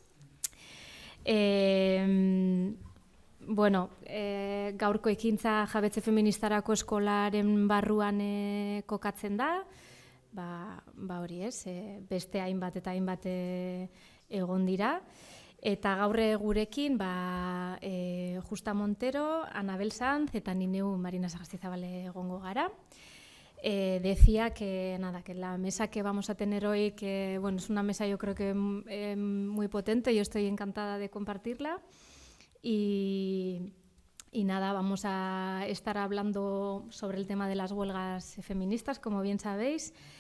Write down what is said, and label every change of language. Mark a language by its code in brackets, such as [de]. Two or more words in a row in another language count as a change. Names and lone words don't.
[eu] Gaurko ekintza jabetze feministarako eskolaren barruan kokatzen da. Hori ez, beste hainbat eta hainbat egon dira. Eta gaur gurekin Justa Montero, Anabel Sanz eta ni neu Marina Sagastizabal egongo gara. [es] Decía que la mesa que vamos a tener hoy, es una mesa yo creo que muy potente, yo estoy encantada de compartirla. Y vamos a estar hablando sobre el tema de las huelgas feministas, como bien sabéis.